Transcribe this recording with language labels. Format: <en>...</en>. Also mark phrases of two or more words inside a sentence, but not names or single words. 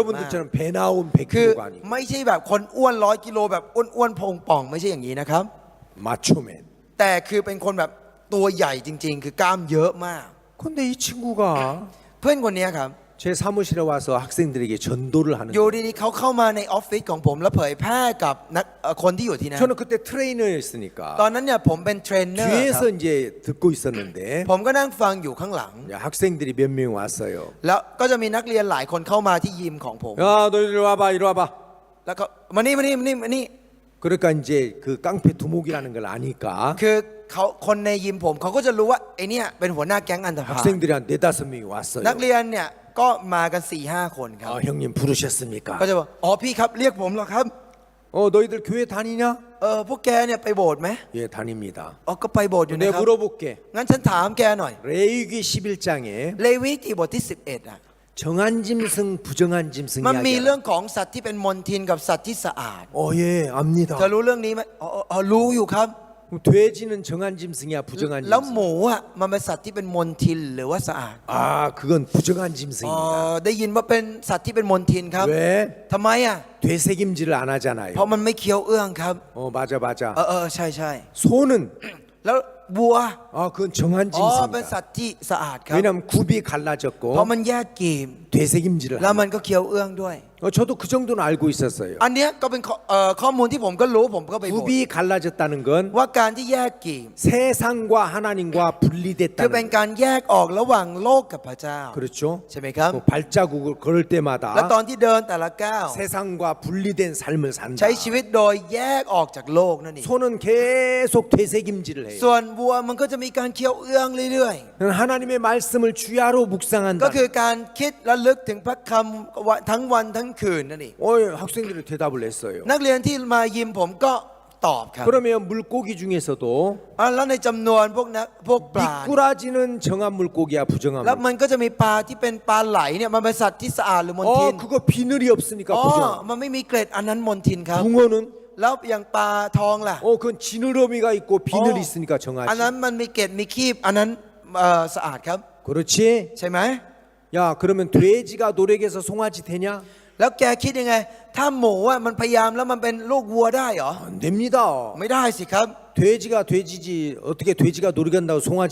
<ko>여러분들처럼 배 나온</ko> <th>คือ</th> <ko>100kg가 아니고</ko> <th>ไม่ใช่แบบคนอ้วน100 กิโลแบบอ้วนๆพองป่องไม่ใช่อย่างนี้นะครับ</th> <ko>마초맨.</ko> <th>แต่คือเป็นคนแบบตัวใหญ่จริง ๆ คือกล้ามเยอะมาก</th> <ko>근데 이 친구가</ko> <th>เพื่อนคนนี้ครับ</th> <ko>제 사무실에 와서 학생들에게 전도를 하는</ko> <th>อยู่</th> <ko>거예요.</ko> <th>ดีๆเขาเข้ามาในออฟฟิศของผมแล้วเผยแพร่กับคนที่อยู่ที่นั่น</th> <ko>저는 그때</ko> <th>ต</th> <ko>트레이너였으니까</ko> <th>อนนั้นเนี่ยผมเป็นเทรนเนอร์ค</th> <ko>뒤에서</ko> <th>รับ</th> <ko>이제 듣고 있었는데</ko> <th>ผมก็นั่งฟังอยู่ข้างหลัง</th> <ko>학생들이 몇 명 왔어요.</ko> <th>แล้วก็จะมีนักเรียนหลายคนเข้ามาที่ยิมของผม</th> <ko>야, 너 이리 와봐, 이리 와봐.</ko> <th>แล้วก็มานี่</th> <ko>그러니까 이제 그 깡패 두목이라는 걸 아니까</ko> <th>คือเขาคนในยิมผมเขาก็จะรู้ว่าไอเนี่ยเป็นหัวหน้าแก๊งอันธพาล</th> <ko>학생들이 한 4-5명이 왔어요.</ko> <th>นักเรียนเนี่ยก็มากัน 4-5 คนครับ</th> <ko>형님 부르셨습니까?</ko> <th>ก็จะบอกอ๋อพี่ครับเรียกผมเหรอครับ</th> <ko>너희들 교회 다니냐?</ko> <th>พวกแกเนี่ยไปโบสถ์ไหม</th> <ko>예, 다닙니다.</ko> <th>อ๋อก็ไปโบสถ์อยู่นะ</th> <ko>내가</ko> <th>ครับ</th> <ko>물어볼게.</ko> <th>งั้นฉันถามแกหน่อย</th> <ko>레위기 11장에</ko> <th>เลวีที่บทที่ 11 อ่ะ</th> <ko>정한 짐승, 부정한 짐승</ko> <th>มันมีเรื่อ</th> <ko>이야기야.</ko> <th>งของสัตว์ที่เป็นมลทินกับสัตว์ที่สะอาด</th> <ko>예, 압니다.</ko> <th>เธอรู้เรื่องนี้ไหมรู้อยู่ครับ</th> <ko>그럼 돼지는 정한 짐승이야, 부정한</ko> <th>แล้ว</th> <ko>짐승?</ko> <th>หมูอ่ะมันเป็นสัตว์ที่เป็นมลทินหรือว่าสะอาด</th> <ko>아, 그건 부정한 짐승입니다.</ko> <th>ได้ยินว่าเป็นสัตว์ที่เป็นมลทินครับ</th> <ko>왜?</ko> <th>ทำไมอ่ะ</th> <ko>되새김질을 안 하잖아요.</ko> <th>เพราะมันไม่เคี้ยวเอื้องครับ</th> <ko>맞아.</ko> <th>ใช่</th> <ko>소는</ko> <th>แล้ววัว</th> <ko>그건 정한</ko> <th>เป็นสั</th> <ko>짐승이다.</ko> <th>ตว์ที่สะอาดครับ</th> <ko>왜냐하면 굽이</ko> <th>เพราะ</th> <ko>갈라졌고</ko> <th>มันแยกกีบ</th> <ko>되새김질을</ko> <th>แล้ว</th> <ko>합니다.</ko> <th>มันก็เคี้ยวเอื้องด้วย</th> <ko>저도 그 정도는 알고 있었어요.</ko> <th>อันเนี้ยก็เป็นข้อมูลที่ผมก็รู้ผมก็ไปบอก</th> <ko>굽이 갈라졌다는 건</ko> <th>ว่าการที่แยกกีบ</th> <ko>세상과 하나님과</ko> <th>คือ</th> <ko>분리됐다는</ko> <th>เป็น</th> <ko>거예요.</ko> <th>การแยกออกระหว่างโลกกับพระเจ้า</th> <ko>그렇죠?</ko> <th>ใช่ไหมครับ</th> <ko>그 발자국을 걸을</ko> <th>และตอ</th> <ko>때마다</ko> <th>นที่เดินแต่ละก้าว</th> <ko>세상과 분리된 삶을 산다.</ko> <th>ใช้ชีวิตโดยแยกออกจากโลกนั่นเอง</th> <ko>소는 계속 되새김질을 해요.</ko> <th>ส่วนวัวมันก็จะมีการเคี้ยวเอื้องเรื่อย</th> <ko>하나님의 말씀을 주야로</ko> <th>ๆ ก็</th> <ko>묵상한다.</ko> <th>คือการคิดและลึกถึงพระคำทั้งวันทั้งคืนนั่นเอง</th> <ko>학생들이 대답을 했어요.</ko> <th>นักเรียนที่มายิมผมก็ตอบครับ</th> <ko>그러면 물고기 중에서도</ko> <th>แล้วในจำนวนพวกปลา</th> <ko>미꾸라지는 정한 물고기야, 부정한</ko> <th>แล้ว</th> <ko>물고기.</ko> <th>มันก็จะมีปลาที่เป็นปลาไหลเนี่ยมันเป็นสัตว์ที่สะอาดหรือมลทิน</th> <ko>그거 비늘이 없으니까</ko> <th>อ๋อ</th> <ko>부정.</ko> <th>มันไม่มีเกล็ดอันนั้นมลทินครับ</th> <ko>붕어는</ko> <th>แล้วอย่างปลาทองล่ะ</th> <ko>그건 지느러미가 있고 비늘이 어. 있으니까</ko> <th>อันนั้น</th> <ko>정하지.</ko> <th>มันมีเกล็ดมีคีบอันนั้นสะอาดครับ</th> <ko>그렇지?</ko> <th>ใช่ไหม</th> <ko>야, 그러면 돼지가 노력해서 송아지 되냐?</ko> <th>แล้วแกคิดยังไง ถ้าหมูอ่ะมันพยายามแล้วมันเป็นลูกวัวได้เหรอ</th> <ko>안 됩니다.</ko> <th>ไม่ได้สิครับ</th> <ko>돼지가 돼지지 어떻게 돼지가 노력한다고 송아지</ko>